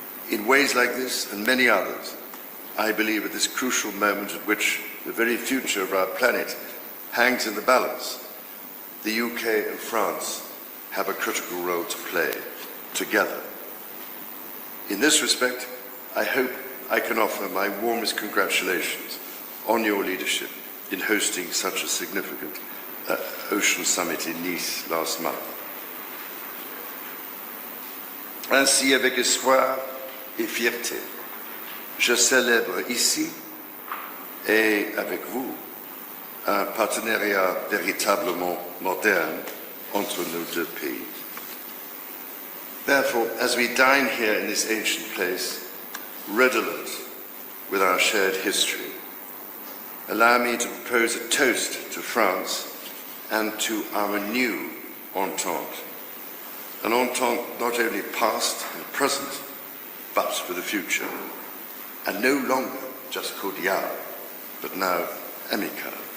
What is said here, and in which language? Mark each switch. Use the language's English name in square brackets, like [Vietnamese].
[English] In ways like this and many others, I believe at this crucial moment at which the very future of our planet hangs in the balance, the UK and France have a critical role to play together. In this respect, I hope I can offer my warmest congratulations on your leadership in hosting such a significant Ocean Summit in Nice last month. [French] Ainsi, avec espoir et fierté, je célèbre ici et avec vous un partenariat véritablement moderne entre nos deux pays. [English] Therefore, as we dine here in this ancient place, redolent with our shared history, allow me to propose a toast to France and to our new entente. An entente not only past and present, but for the future, and no longer just cordial, but now amical.